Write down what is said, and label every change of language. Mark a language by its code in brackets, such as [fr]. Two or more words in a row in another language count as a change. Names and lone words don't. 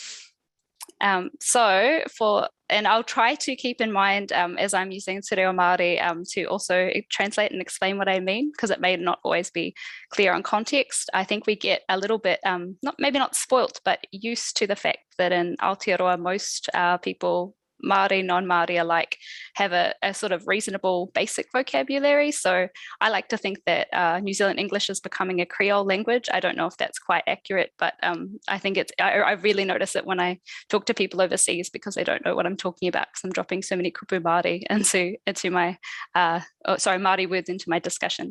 [en] And I'll try to keep in mind as I'm using Te Reo Māori to also translate and explain what I mean, because it may not always be clear on context. I think we get a little bit, maybe not spoilt, but used to the fact that in Aotearoa, most people, Māori, non-Māori alike, have a sort of reasonable basic vocabulary. So I like to think that New Zealand English is becoming a Creole language. I don't know if that's quite accurate, but I think I really notice it when I talk to people overseas because they don't know what I'm talking about because I'm dropping so many [mi] kupu Māori [en] into my, Māori words into my discussion.